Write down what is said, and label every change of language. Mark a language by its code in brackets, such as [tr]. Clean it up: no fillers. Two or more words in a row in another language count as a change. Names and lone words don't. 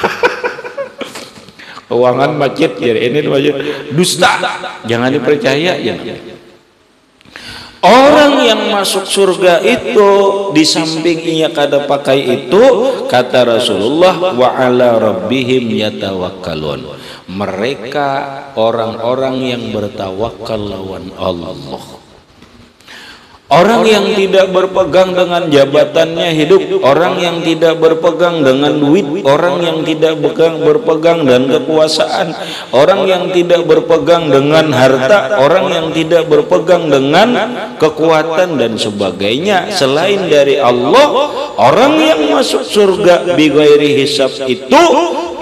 [bjn] Keuangan macet jar ini macet. [id] Dusta, jangan dipercaya ya. [bjn] Orang yang masuk surga itu di samping ia kada pakai itu, kata Rasulullah, [ar] وعلى ربهم يتوكلون. [bjn] Mereka orang-orang yang bertawakal lawan Allah. [id] Orang yang tidak berpegang dengan jabatannya hidup, orang yang tidak berpegang dengan duit, orang yang tidak berpegang dengan kekuasaan, orang yang tidak berpegang dengan harta, orang yang tidak berpegang dengan kekuatan dan sebagainya selain dari Allah, orang yang masuk surga [ar] بغير حساب [id] itu